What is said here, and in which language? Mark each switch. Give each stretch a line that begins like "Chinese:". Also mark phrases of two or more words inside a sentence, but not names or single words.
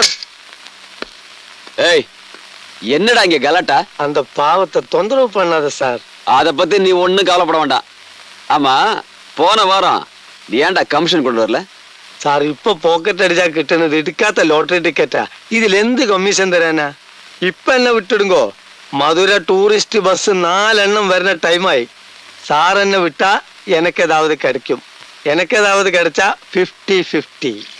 Tamil: ஏய், என்னடா இங்க கலாட்டா? அந்த பாவத்தை தொந்தரவு பண்ணாத சார். அத பத்தி நீ ஒண்ணும் கவலைப்பட வேண்டாம். ஆமா, போன வாரம் நீ ஏன்டா கமிஷன் கொண்டு வரல?
Malayalam: സാർ, ഇപ്പൊ പോക്കറ്റ് അടിച്ചാ കിട്ടുന്നത് എടുക്കാത്ത ലോട്ടറി ടിക്കറ്റാ. ഇതിൽ എന്ത് കമ്മീഷൻ തരാനാ? ഇപ്പൊ എന്നെ വിട്ടിടുങ്കോ. മധുര ടൂറിസ്റ്റ് ബസ് 4 എണ്ണം വരുന്ന ടൈമായി. സാർ എന്നെ വിട്ടാ
Tamil: எனக்கேதாவது கிடைக்கும். எனக்கேதாவது கிடைச்சா 50-50.